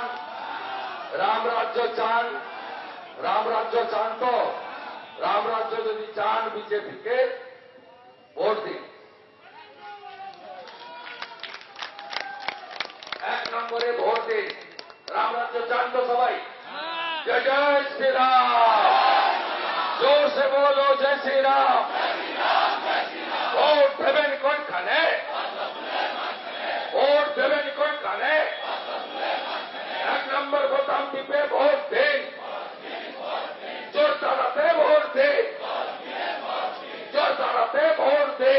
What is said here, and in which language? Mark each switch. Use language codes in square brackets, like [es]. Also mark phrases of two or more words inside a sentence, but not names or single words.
[bn] রাম রাজ্য চান? রাম রাজ্য চান তো? রাম রাজ্য যদি চান, বিজেপিকে ভোট দিন। 1 নম্বরে ভোট দিন। রাম রাজ্য চান তো সবাই? [hi] जय जय श्री राम, जोर से बोलो जय श्री राम। [bn] ভোট দেবেন কোনখানে? ভোট দেবেন কোনখানে? 1 নম্বর বোতাম টিপে ভোট দিন। জোর তাড়াতে ভোট দিন। জোর তাড়াতে ভোট দিন।